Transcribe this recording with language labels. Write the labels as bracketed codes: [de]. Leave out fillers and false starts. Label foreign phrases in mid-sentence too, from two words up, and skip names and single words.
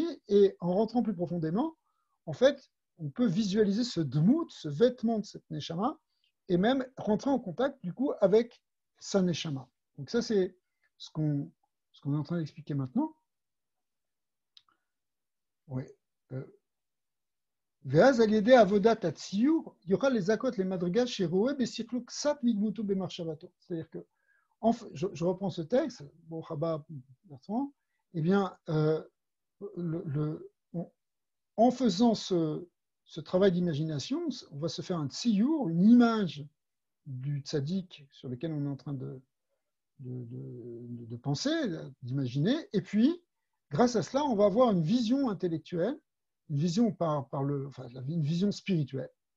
[fr] Et en rentrant plus profondément, en fait, on peut visualiser ce dmout, ce vêtement de cette neshama, et même rentrer en contact du coup avec sa neshama. Donc ça, c'est ce qu'on est en train d'expliquer maintenant. Oui. [he] ואז על ידי עבודת הציור, יוכל לזכות למדרגה שרואה בשכלו קצת מדמותו במחשבתו. [fr] C'est-à-dire que, je reprends ce texte, bon, Rabat, eh bien, en faisant ce travail d'imagination, on va se faire un tziour, une image du tzaddik sur lequel on est en train de penser, d'imaginer, et puis, grâce à cela, on va avoir une vision intellectuelle, une vision une vision spirituelle.